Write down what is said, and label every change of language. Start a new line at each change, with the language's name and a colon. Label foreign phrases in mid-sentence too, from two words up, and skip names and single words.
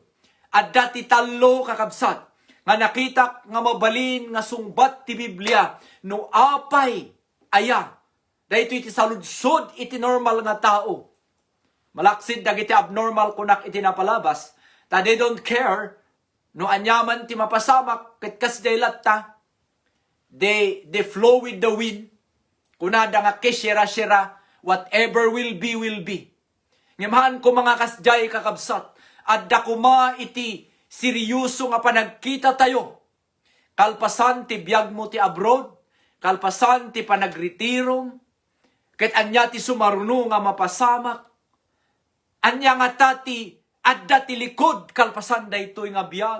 Iloko: At dati talo kakabsat, nga nakita nga mabalin nga sungbat ti Biblia, no apay aya, daytoy ti saludsod iti normal nga tao. Malaksid dagiti abnormal kunak iti napalabas, ta
English: they don't care,
Iloko: no anyaman ti mapasamak, ket kas daylat ta,
English: they flow with the wind,
Iloko: kunada nga kesira-sira,
English: whatever will be, will be.
Iloko: Ngemahan ko mga kasjay kakabsat, adda kuma iti seryoso nga panagkita tayo. Kalpasan ti biyag mo ti abroad, kalpasan ti panagretiro, ket anya ti sumaruno nga mapasamak, anya nga tati adda ti likod kalpasan daytoy nga biyag.